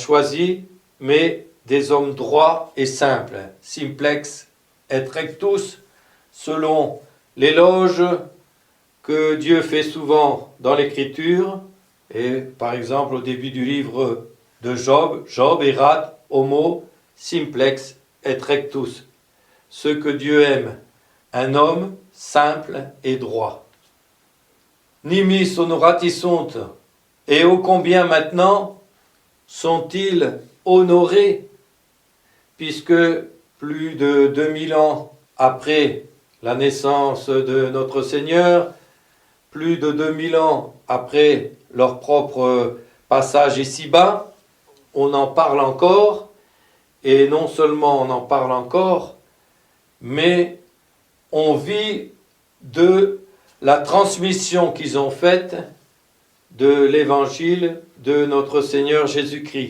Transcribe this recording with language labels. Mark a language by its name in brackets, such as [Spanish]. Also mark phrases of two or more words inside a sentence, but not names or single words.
[French] choisis, mais des hommes droits et simples, [Latin] simplex et rectus, [French] selon l'éloge que Dieu fait souvent dans l'Écriture, et par exemple au début du livre de Job, [Latin] Job erat homo simplex et rectus, [French] ce que Dieu aime, un homme simple et droit. [Latin] Nimis honorati sunt, [French] et ô combien maintenant sont-ils honorés, puisque plus de 2000 ans après la naissance de notre Seigneur, plus de 2000 ans après leur propre passage ici-bas, on en parle encore, et non seulement on en parle encore, mais on vit de la transmission qu'ils ont faite de l'évangile de notre Seigneur Jésus-Christ.